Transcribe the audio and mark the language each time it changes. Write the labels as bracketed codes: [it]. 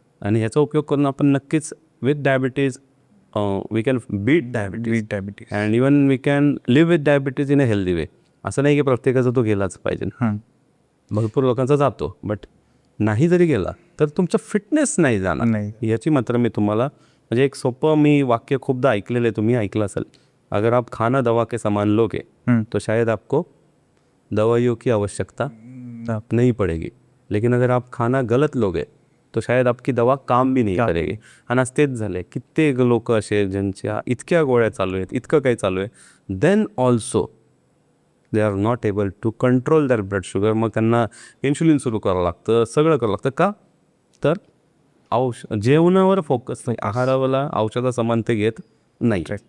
[mr] आणि ह्याचा उपयोग करून आपण नक्कीच [en] With diabetes we can beat diabetes and even we can live with diabetes in a healthy way. [mr] असं नाही की प्रत्येकाचा तो गेलाच पाहिजे. भरपूर लोकांचा जातो, बट नाही जरी गेला तर तुमचं फिटनेस नाही जाणार नाही. याची मात्र मी तुम्हाला म्हणजे एक सोपं मी वाक्य खूपदा ऐकलेलं आहे, तुम्ही ऐकलं असेल. [hi] अगर आप खाना दवा के समान लोगे तो शायद आपको दवाइयों की आवश्यकता नहीं पड़ेगी, लेकिन अगर आप खाना गलत लोगे तो शायद आपकी दवा काम भी नाही करेगी. [mr] आणि आज तेच झालं आहे, कित्येक लोक असे ज्यांच्या इतक्या गोळ्या चालू आहेत, इतकं काही चालू आहे, [en] Then also they are not able to control their blood sugar. [mr] मग त्यांना इन्शुलिन सुरू करावं लागतं, सगळं करावं लागतं. का तर जेवणावर फोकस नाही, आहाराला औषधासमान ते घेत नाही.